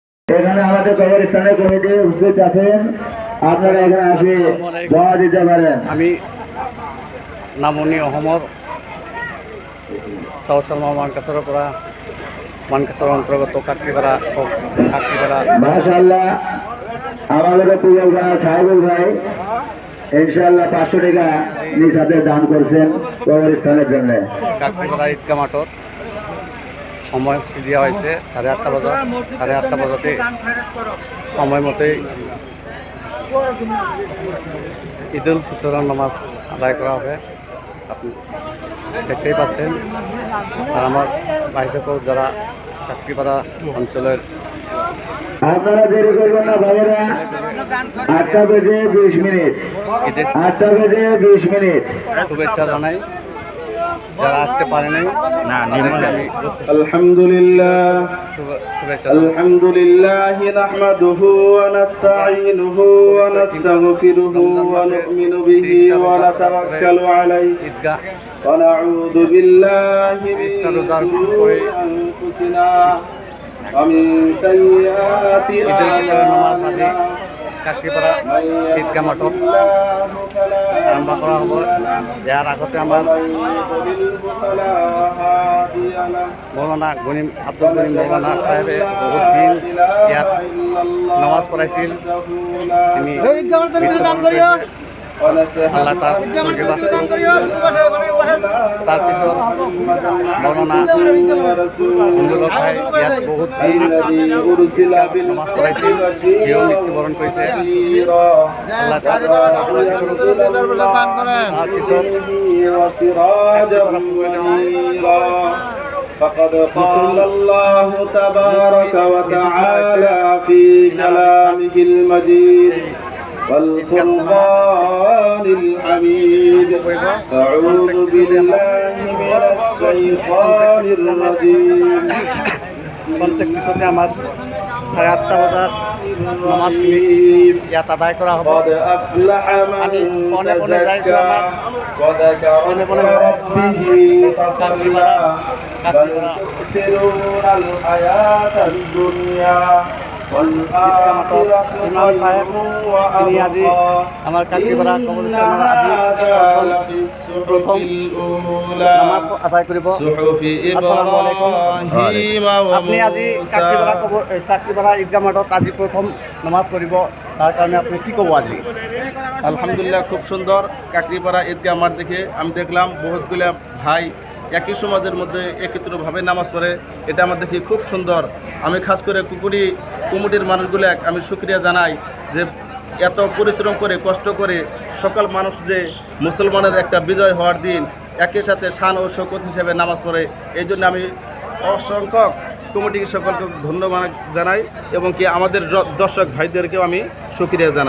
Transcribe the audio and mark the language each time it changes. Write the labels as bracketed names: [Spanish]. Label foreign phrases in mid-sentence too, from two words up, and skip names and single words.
[Bangla] এখানে আমাদের কবরস্থানের কমিটি উপস্থিত আছেন, আপনারা এখানে আসে জমা দিতে পারেন। [Assamese] আমি নামনি অসমৰ চাউল চালমা মানকাছৰৰ পৰা মানকাছৰ অন্তৰ্গত কাকৰিপাৰা [Bangla] মাশাআল্লাহ, আমাদের প্রিয় ভাই সাহেবুল ভাই ইনশাআল্লাহ 500 টাকা নিজ হাতে দান করছেন কবরস্থানের জন্য। [Assamese] কাকরিপাৰা ঈদগাহ মাঠত সময়সূচী দিয়া হৈছে 8:30 বজাত। [Bangla] 8:30 বজাতে সময়মতেই ঈদ উল ফিতরের নামাজ আদায় করা হবে। আপনি দেখতেই পাচ্ছেন। আর আমার ভাই সকল যারা কাকরিপাড়া অঞ্চলের, আপনারা দেরি করবেন না ভাইয়েরা, 8টা বেজে 20 মিনিট, 8টা বেজে 20 মিনিট। শুভেচ্ছা জানাই যারা আসতে পারে নাই। [Arabic] الحمد لله الحمد لله نحمده ونستعينه ونستغفره ونؤمن به ونتوكل عليه ونعوذ بالله من شرور أنفسنا ومن سيئات أعمالنا. [Assamese] কাকরিপাড়া ঈদগাহ মাঠত আৰম্ভ কৰা হ'ব। ইয়াৰ আগতে আমাৰ মৌলানা গনিম আব্দুল গনিম মৌলানা সাহেবে বহুত দিন ইয়াত নামাজ পঢ়াইছিল। তিনি আল্লাহ তাৰপিছত মৌলানা ইয়াত বহুত দিন নামাজ পঢ়াইছিল, সিও মৃত্যুবৰণ কৰিছে। [Arabic] فقد قال الله تبارك وتعالى في كلامه المجيد والقرآن الحميد. أعوذ بالله من الشيطان الرجيم. [Assamese] প্রত্যেক পিছতে আমার 8:30 বজাত নামাজখিনি ইয়াত আদায় কৰা হ'ব। [Arabic] قد أفلح من تزكى وذكر اسم ربه فصلى بل تؤثرون الحياة الدنيا والآخرة خير وأبقى [Assamese] আমার কাকরিপাড়া কবরস্থানৰ আজি প্ৰথম নামাজ আদায় কৰিব। [Arabic] السلام عليكم. [Assamese] আপনি আজি কাকরিপাড়া ঈদগাহ মাঠত আজি প্রথম নামাজ পড়িব, তার কারণে আপনি কি কব আজি? [Bangla] আলহামদুলিল্লাহ, খুব সুন্দর। কাকরিপাড়া ঈদগাহ মাঠ দেখে আমি দেখলাম বহুতগুলা ভাই একই সমাজের মধ্যে একত্রভাবে নামাজ পড়ে, এটা আমার দেখি খুব সুন্দর। আমি খাস করে কুমুটির মানুষগুলো আমি শুকরিয়া জানাই যে এত পরিশ্রম করে কষ্ট করে সকল মানুষ যে মুসলমানের একটা বিজয় হওয়ার দিন একই সাথে শান ও শৌকত হিসেবে নামাজ পড়ে, এই জন্য আমি অসংখ্য কমিটি সকলকে ধন্যবাদ জানাই এবং কি আমাদের দর্শক ভাইদেরকেও আমি শুকরিয়া জানাই।